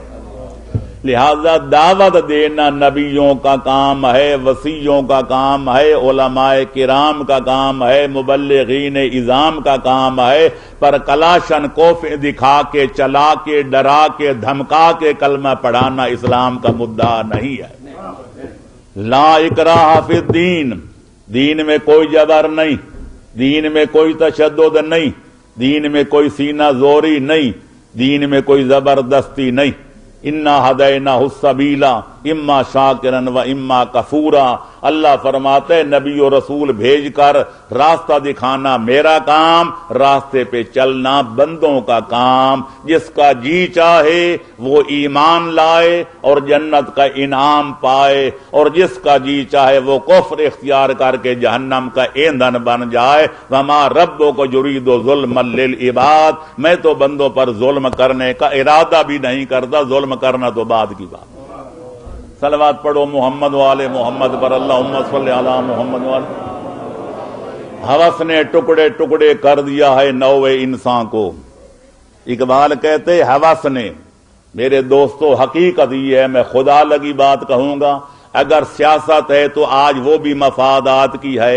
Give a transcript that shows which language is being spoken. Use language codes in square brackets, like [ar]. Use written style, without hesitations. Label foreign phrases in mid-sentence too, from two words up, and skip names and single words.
[ur] لہذا دعوت دینا نبیوں کا کام ہے، وصیوں کا کام ہے، علماء کرام کا کام ہے، مبلغین اعظام کا کام ہے، پر کلاشن کوفے دکھا کے، چلا کے، ڈرا کے، دھمکا کے کلمہ پڑھانا اسلام کا مدعا نہیں ہے. [ar] لا اکراہ فی الدین، [ur] دین میں کوئی جبر نہیں، دین میں کوئی تشدد نہیں، دین میں کوئی سینہ زوری نہیں، دین میں کوئی زبردستی نہیں. [ar] انا ہدیناہ السبیل اما شاکرا و اما کفورا. [ur] اللہ فرماتے ہیں نبی و رسول بھیج کر راستہ دکھانا میرا کام، راستے پہ چلنا بندوں کا کام. جس کا جی چاہے وہ ایمان لائے اور جنت کا انعام پائے، اور جس کا جی چاہے وہ کفر اختیار کر کے جہنم کا ایندھن بن جائے. [ar] وما ربک یرید ظلما للعباد، [ur] میں تو بندوں پر ظلم کرنے کا ارادہ بھی نہیں کرتا، ظلم کرنا تو بعد کی بات. صلوات پڑھو محمد والے محمد پر، [ar] اللہم صلی علی محمد [ur] والے. ہوس نے ٹکڑے ٹکڑے کر دیا ہے نوع انسان کو. اقبال کہتے ہوس نے، میرے دوستو حقیقت یہ ہے، میں خدا لگی بات کہوں گا، اگر سیاست ہے تو آج وہ بھی مفادات کی ہے.